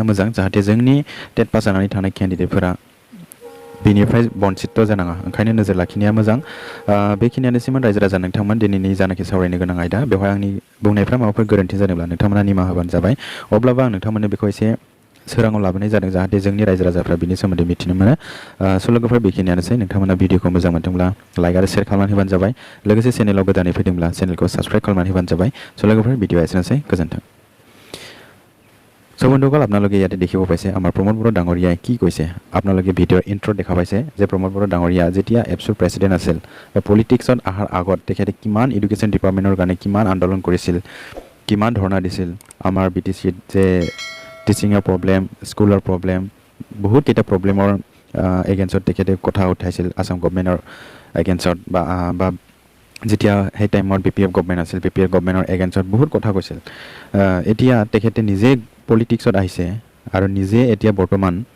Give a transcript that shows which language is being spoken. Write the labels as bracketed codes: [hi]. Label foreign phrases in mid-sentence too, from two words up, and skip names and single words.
[brx] मोजां जाहाथे जोंनि [en] TET pass [brx] जानानै थानाय केन्डिडेटफोरा बेनिफ्राय बन्चित जानाङा ओंखायनो नोजोर लाखिनाया मोजां बेखिनियानोसैमोन रायजो राजा नोंथांमोन दिनैनि जानाखि सावरायनो गोनां आयदा बेवहाय आंनि बुंनायफ्रा माबाफोर गोरोन्थि जादोंब्ला नोंथांमोना निमाहा होबानो जाबाय अब्लाबो आं नोंथांमोननो बेखौ एसे सोराङाव लाबोनाय जादों जाहाथे जोंनि रायजो राजाफ्रा बिनि सोमोन्दै मिथिनो मोनो लोगोफोर बेखिनियानोसै नोंथांमोना भिडिअखौ मोजां मोनदोंब्ला लाइक आरो शेयार खालामनानै होबानो जाबाय लोगोसे चेनेलाव गोदानै फैदोंब्ला चेनेलखौ साबस्क्राइब खालामनानै होबानो जाबाय लोगोफोर ভিডিও এসেছে গোজोन्थों [as] বন্ধুসকল আপোনালোকে ইয়াতে দেখিব পাইছে আমাৰ প্ৰমোদ বড়ো ডাঙৰীয়াই কি কৈছে আপোনালোকে ভিডিঅ'ৰ ইন্ট্ৰ দেখা পাইছে যে প্ৰমোদ বড়ো ডাঙৰীয়া যেতিয়া এপছুৰ প্ৰেছিডেণ্ট আছিল পলিটিক্সত অহাৰ আগত তেখেতে কিমান [en] education department [as] কাৰণে কিমান আন্দোলন কৰিছিল কিমান ধৰ্ণা দিছিল আমাৰ বিটিচিত যে [en] teaching problem school problem [as] বহুত কেইটা প্ৰব্লেমৰ এগেইনষ্টত তেখেতে কথা উঠাইছিল আসাম [en] government against [as] বা যেতিয়া সেই টাইমত বিপিএফ গভৰ্নমেণ্ট আছিল বিপিএফ [en] government against [as] বহুত কথা কৈছিল এতিয়া তেখেতে নিজে পলিটিক্সত আহিছে আৰু নিজে এতিয়া বৰ্তমান